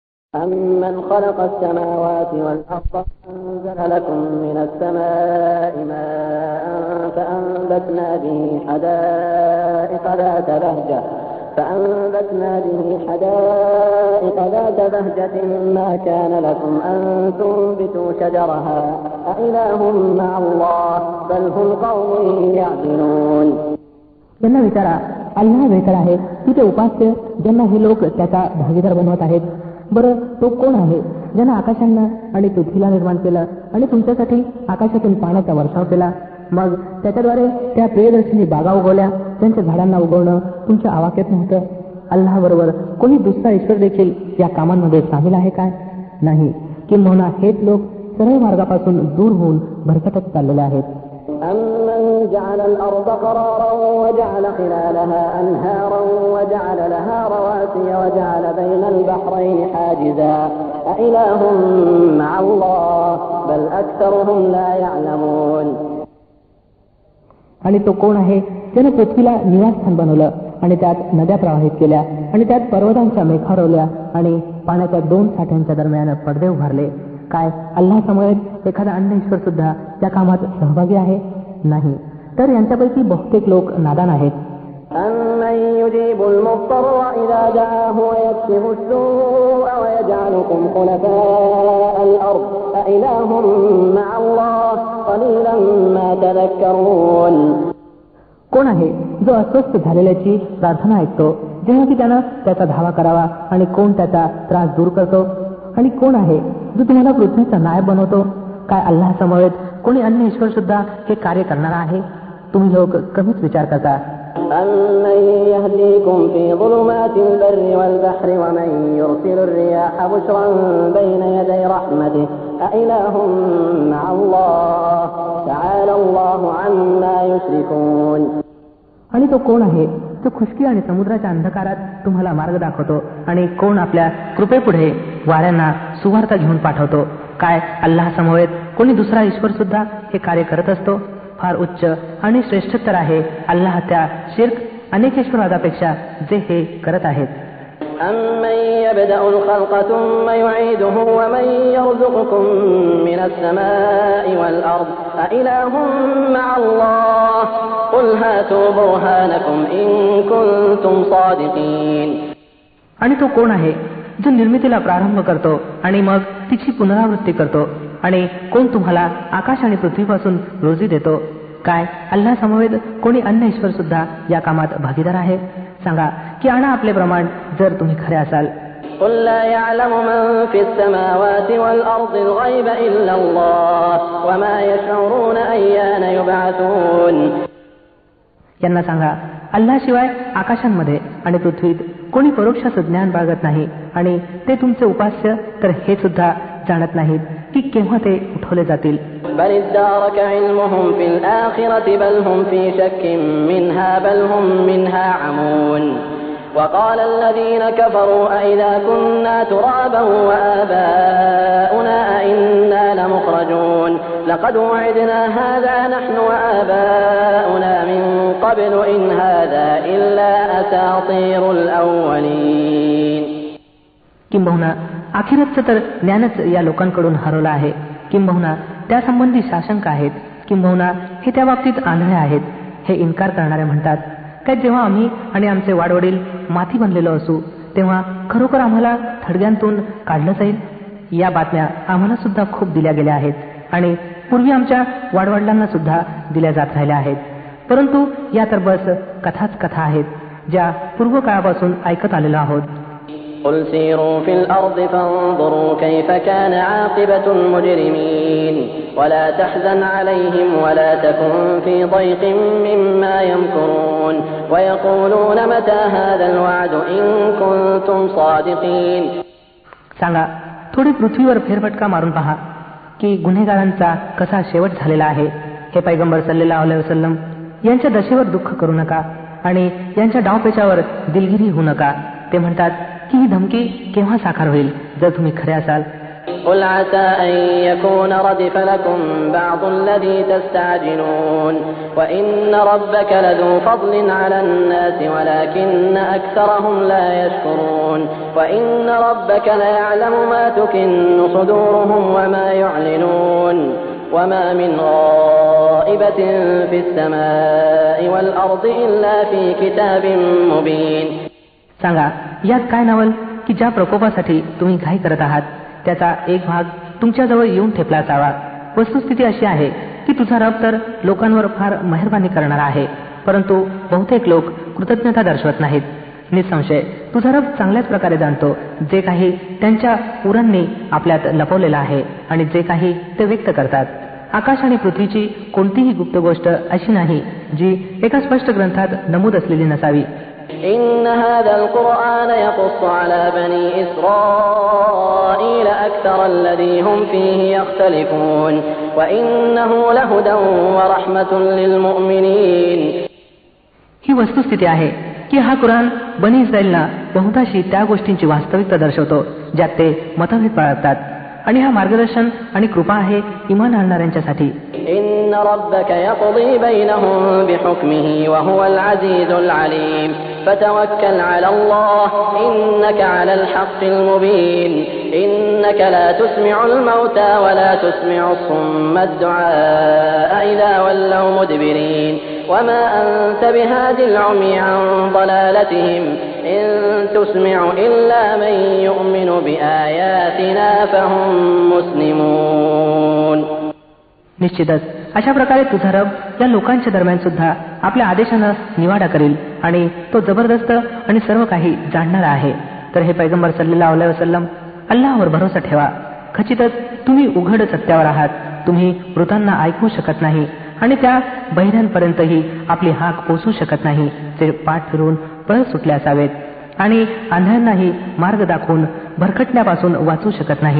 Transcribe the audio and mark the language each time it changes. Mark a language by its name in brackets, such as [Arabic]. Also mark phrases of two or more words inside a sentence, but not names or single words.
[Arabic] أَمَّنْ خَلَقَ السَّمَاوَاتِ وَالْأَرْضَ وَأَنزَلَ لَكُم مِّنَ السَّمَاءِ مَاءً فَأَنبَتْنَا بِهِ حَدَائِقَ ذَاتَ بَهْجَةٍ مَّا كَانَ لَكُمْ أَن تُنبِتُوا شَجَرَهَا أَإِلَٰهٌ مَّعَ اللَّهِ بَلْ هُمْ قَوْمٌ يَعْدِلُونَ. [Marathi] त्यांना विचारा, अल्लाह बेहतर आहे की ते उपास्य ज्यांना हे लोक त्याचा भागीदार बनवत आहेत? बरं, तो कोण आहे ज्यानं आकाशांना आणि पृथ्वीला निर्माण केलं आणि तुमच्यासाठी आकाशातून पाण्याचा वर्षाव केला, मग त्याच्याद्वारे त्या प्रियदर्शनी बागा उगवल्या, त्यांच्या झाडांना उगवणं तुमच्या आवाक्यात नव्हतं? अल्लाहबरोबर कोणी दुसरा ईश्वर देखील या कामांमध्ये सामील आहे काय? नाही, किंबहुना हेच लोक सरळ मार्गापासून दूर होऊन भरकटत चाललेले आहेत. [Arabic] أَمَّنْ جَعَلَ الْأَرْضَ قَرَارًا وَجَعَلَ خِلَالَهَا أَنْهَارًا وَجَعَلَ لَهَا رَوَاسِيَ وَجَعَلَ بَيْنَ الْبَحْرَيْنِ حَاجِزًا أَإِلَٰهٌ مَّعَ اللَّهِ بَلْ أَكْثَرُهُمْ لَا يَعْلَمُونَ. [Marathi] आणि तो कोण आहे ज्याने पृथ्वीला निवासस्थान बनवलं आणि त्यात नद्या प्रवाहित केल्या आणि त्यात पर्वतांच्या मेखा रोवल्या आणि पाण्याच्या दोन साठ्यांच्या दरम्यान पडदे उभारले? काय अल्लाहसमवेत एखादा अन्य ईश्वर सुद्धा त्या कामात सहभागी आहे? नाही, तर यांच्यापैकी बहुतेक लोक नादान आहेत. [Arabic] أَمَّن يُجِيبُ الْمُضْطَرَّ إِذَا دَعَاهُ وَيَكْشِفُ السُّوءَ وَيَجْعَلُكُمْ خُلَفَاءَ الْأَرْضِ أَإِلَٰهٌ مَّعَ اللَّهِ قَلِيلًا مَّا تَذَكَّرُونَ. [Marathi] कोण आहे जो अस्वस्थ झालेल्याची प्रार्थना ऐकतो जेव्हा की त्यानं त्याचा धावा करावा, आणि कोण त्याचा त्रास दूर करतो? आणि कोण आहे जो तुम्हाला पृथ्वीचा नायब बनवतो? काय अल्लाह समवेत कोणी अन्य ईश्वर सुद्धा हे कार्य करणारा आहे? तुम्ही लोक कमीच विचार करता. [Arabic] أَمَّن يَهْدِيكُمْ فِي ظُلُمَاتِ الْبَرِّ وَالْبَحْرِ وَمَن يُرْسِلُ الرِّيَاحَ بُشْرًا بَيْنَ يَدَيْ رَحْمَتِهِ أَإِلَٰهٌ مَّعَ اللَّهِ تَعَالَى اللَّهُ عَمَّا يُشْرِكُونَ. [Marathi] आणि तो कोण आहे जो खुशकी आणि समुद्राच्या अंधकारात तुम्हाला मार्ग दाखवतो, आणि कोण आपल्या कृपेपुढे वाऱ्यांना सुवार्ता घेऊन पाठवतो? काय अल्लाह समवेत कोणी दुसरा ईश्वर सुद्धा हे कार्य करत असतो? फार उच्च आणि श्रेष्ठतर आहे अल्लाह त्या शिर्क अनेकेश्वरवादापेक्षा जे हे करत आहेत. [Arabic] أَمَّن يَبْدَأُ الْخَلْقَ ثُمَّ يُعِيدُهُ وَمَن يَرْزُقُكُم مِّنَ السَّمَاءِ وَالْأَرْضِ أَإِلَٰهٌ مَّعَ اللَّهِ قُلْ هَاتُوا بُرْهَانَكُمْ إِن كُنتُمْ صَادِقِينَ. [Marathi] आणि तो कोण आहे जो निर्मितीला प्रारंभ करतो आणि मग तिची पुनरावृत्ती करतो? आणि कोण तुम्हाला आकाश आणि पृथ्वीपासून रोजी देतो? काय अल्लाह समवेत कोणी अन्य ईश्वर सुद्धा या कामात भागीदार आहे? सांगा की आणा आपले प्रमाण जर तुम्ही खरे असाल. [Arabic] قُل لَّا يَعْلَمُ مَن فِي السَّمَاوَاتِ وَالْأَرْضِ الْغَيْبَ إِلَّا اللَّهُ وَمَا يَشْعُرُونَ أَيَّانَ يُبْعَثُونَ. [Marathi] यांना सांगा, अल्लाशिवाय आकाशांमध्ये आणि पृथ्वीत कोणी परोक्ष ज्ञान बाळगत नाही, आणि ते तुमचे उपास्य तर हे सुद्धा जाणत नाहीत की केव्हा ते उठवले जातील. [Arabic] بَلِ ادَّارَكَ عِلْمُهُمْ فِي الْآخِرَةِ بَلْ هُمْ فِي شَكٍّ مِّنْهَا بَلْ هُمْ مِنْهَا عَمُونَ. وَقَالَ الَّذِينَ كَفَرُوا أَإِذَا كُنَّا تُرَابًا وَآبَاؤُنَا أَإِنَّا لَمُخْرَجُونَ لَقَدْ وُعِدْنَا هَٰذَا نَحْنُ وَآبَاؤُنَا مِن قَبْلُ إِنْ هَٰذَا إِلَّا أَسَاطِيرُ الْأَوَّلِينَ. [Marathi] किंबहुना अखेरचं तर ज्ञानच या लोकांकडून हरवलं आहे, किंबहुना त्यासंबंधी साशंक आहेत, किंबहुना हे त्या बाबतीत आंधळे आहेत. हे इन्कार करणारे म्हणतात, काय जेव्हा आम्ही आणि आमचे वाडवडील माती बनलेलो असू तेव्हा खरोखर आम्हाला थडग्यांतून काढलं जाईल? या बातम्या आम्हाला सुद्धा खूप दिल्या गेल्या आहेत, आणि पूर्वी आमच्या वाडवडिलांना सुद्धा दिल्या जात राहिल्या आहेत, परंतु या तर बस कथाच कथा आहेत ज्या पूर्व काळापासून ऐकत आलेलो आहोत. [Arabic] قُلْ سِيرُوا فِي الْأَرْضِ فَانظُرُوا كَيْفَ كَانَ عَاقِبَةُ الْمُجْرِمِينَ وَلَا تَحْزَنْ عَلَيْهِمْ وَلَا تَكُنْ فِي ضَيْقٍ مِّمَّا يَمْكُرُونَ وَيَقُولُونَ مَتَىٰ هَٰذَا الْوَعْدُ إِن كُنتُمْ صَادِقِينَ. [Marathi] सांगा, थोडी पृथ्वीवर फेरफटका मारून पहा की गुन्हेगारांचा कसा शेवट झालेला आहे. हे पैगंबर [Arabic] صلى الله عليه وسلم, [Marathi] यांच्या दशेवर दुःख करू नका आणि यांच्या डावपेचावर दिलगिरी होऊ नका. ते म्हणतात की ही धमकी केव्हा साकार होईल जर तुम्ही खरे असाल. [Arabic] قل عسى أن يكون ردف لكم بعض الذي تستعجلون وإن ربك لذو فضل على الناس ولكن أكثرهم لا يشكرون وإن ربك ليعلم ما تكن صدورهم وما يعلنون وما من غائبة في السماء والأرض إلا في كتاب مبين. [Marathi] सांगा, यात काय नवल की ज्या प्रकोपासाठी तुम्ही घाई करत आहात त्याचा एक भाग तुमच्याजवळ येऊन ठेपला असावा. वस्तुस्थिती अशी आहे की तुझा रब तर लोकांवर फार मेहरबानी करणारा आहे, परंतु बहुतेक लोक कृतज्ञता दर्शवत नाहीत. निसंशय तुझा रब चांगल्याच प्रकारे जाणतो जे काही त्यांच्या पुरांनी आपल्यात लपवलेलं आहे आणि जे काही ते व्यक्त करतात. आकाश आणि पृथ्वीची कोणतीही गुप्त गोष्ट अशी नाही जी एका स्पष्ट ग्रंथात नमूद असलेली नसावी. [Arabic] إن هذا القرآن يقص على بني إسرائيل أكثر الذي هم فيه يختلفون وإنه لهدى ورحمة للمؤمنين. [Marathi] ही वस्तुस्थिती आहे की हा कुराण बनी इस्रायलना बहुतांशी त्या गोष्टींची वास्तविकता दर्शवतो ज्यात ते मतभेद बाळगतात आणि हा मार्गदर्शन आणि कृपा आहे इमान आणणाऱ्यांच्यासाठी. [Arabic] إن ربك يقضي بينهم بحكمه وهو العزيز العليم فتوكل على الله إنك على الحق المبين إنك لا تسمع الموتى ولا تسمع الصم الدعاء إذا ولوا مدبرين وما أنت بهاد العمي عن ضلالتهم إن تسمع إلا من يؤمن بآياتنا فهم مسلمون. [Marathi] निश्चितच अशा प्रकारे तुझा रब या लोकांच्या दरम्यान सुद्धा आपल्या आदेशानं निवाडा करेल आणि तो जबरदस्त आणि सर्व काही जाणणारा आहे. तर हे पैगंबर [Arabic] صلى الله عليه وسلم, [Marathi] अल्लाहवर भरोसा ठेवा. खचितच तुम्ही उघड सत्यावर आहात. तुम्ही मृतांना ऐकू शकत नाही आणि त्या बहिऱ्यांपर्यंतही आपली हाक पोचू शकत नाही जे पाठ फिरून पळ सुटले असावेत आणि आंधळ्यांनाही मार्ग दाखवून भरकटण्यापासून वाचू शकत नाही.